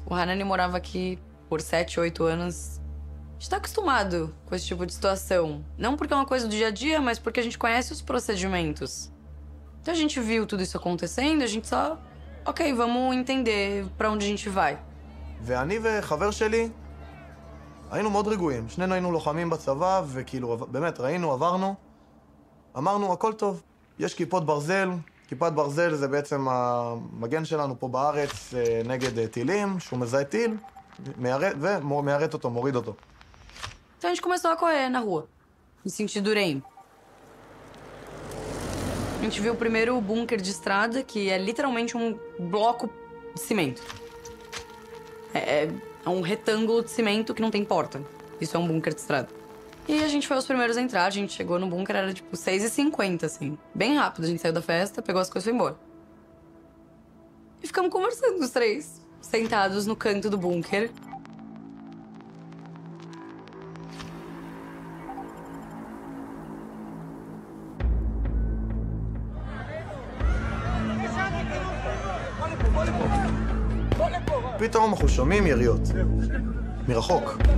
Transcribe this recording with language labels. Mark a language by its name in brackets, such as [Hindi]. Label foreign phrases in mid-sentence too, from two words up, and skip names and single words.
[Portuguese] O Hanani morava aqui por 7, 8 anos. A gente tá acostumado com esse tipo de situação. Não porque é uma coisa do dia a dia, mas porque a gente conhece os procedimentos. Então a gente viu tudo isso acontecendo, a gente só... Ok, vamos entender pra onde a gente vai. [Hebrew] ואני וחבר שלי היינו מאוד רגועים. שנינו היינו לוחמים בצבא, וכאילו, באמת, ראינו, עברנו. אמרנו, הכל טוב. יש כיפות ברזל. כיפת ברזל זה בעצם המגן שלנו פה בארץ נגד טילים, שהוא מזהה טיל, ומיירט אותו, מוריד אותו. [Portuguese] Então a gente começou a correr na rua, em sentido Urem. A gente viu o primeiro bunker de estrada, que é literalmente um bloco de cimento. É um retângulo de cimento que não tem porta. Isso é um bunker de estrada. E a gente foi os primeiros a entrar, a gente chegou no bunker, era tipo 6h50, assim. Bem rápido, a gente saiu da festa, pegou as coisas e foi embora. E ficamos conversando os 3, sentados no canto do bunker. [Hebrew] פתאום אנחנו שומעים יריות, מרחוק.